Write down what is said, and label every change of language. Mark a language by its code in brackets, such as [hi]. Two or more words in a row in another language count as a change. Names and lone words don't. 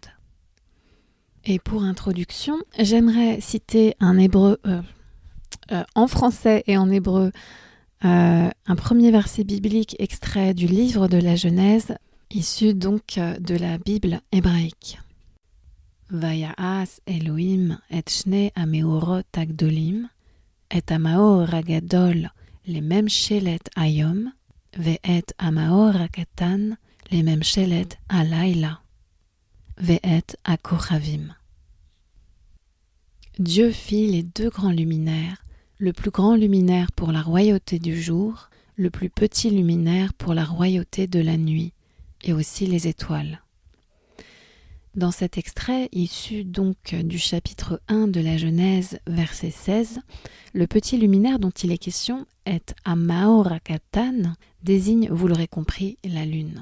[fr] Et pour introduction, j'aimerais citer en français et en hébreu un premier verset biblique extrait du livre de la Genèse, issu donc de la Bible hébraïque. [he] ויעש אלהים את שני המאורות הגדולים את המאור הגדול לממשלת היום ואת המאור הקטן לממשלת הלילה. ואת הכוכבים. [fr] Dieu fit les deux grands luminaires, le plus grand luminaire pour la royauté du jour, le plus petit luminaire pour la royauté de la nuit, et aussi les étoiles. Dans cet extrait, issu donc du chapitre 1 de la Genèse, verset 16, le petit luminaire dont il est question, et [he] המאור הקטן, [fr] désigne, vous l'aurez compris, la lune.